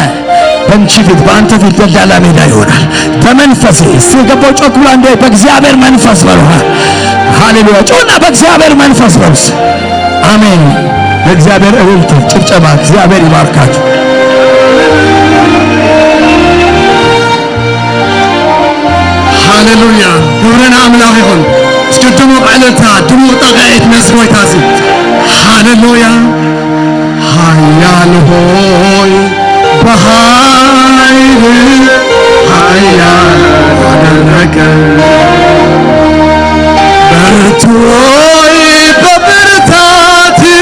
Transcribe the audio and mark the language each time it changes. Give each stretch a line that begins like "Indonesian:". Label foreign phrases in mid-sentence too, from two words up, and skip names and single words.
Amharic: በአንቺ ፊት በአንተ ፊት ደልዳላ ሜዳ ይሆናል። በመንፈሴ ሲገባው ጮክላ እንደ በእግዚአብሔር መንፈስ በሉሃ። ሃሌሉያ! ጮና በእግዚአብሔር መንፈስ በሉስ። አሜን። ለእግዚአብሔር እልልታ ጭብጨባ። እግዚአብሔር ይባርካችሁ።
Tigrinya: ሃሌሉያ
Amharic: ክብርና አምላክ ይሁን
Tigrinya: እስኪ ድሙቕ ዕልልታ ድሙቕ ጠቕዒት መስጎይታ እዚ ሃሌሉያ
Amharic: ኃያል ሆይ በኃይል ኃያል አደረገ ብርቱ ሆይ በብርታት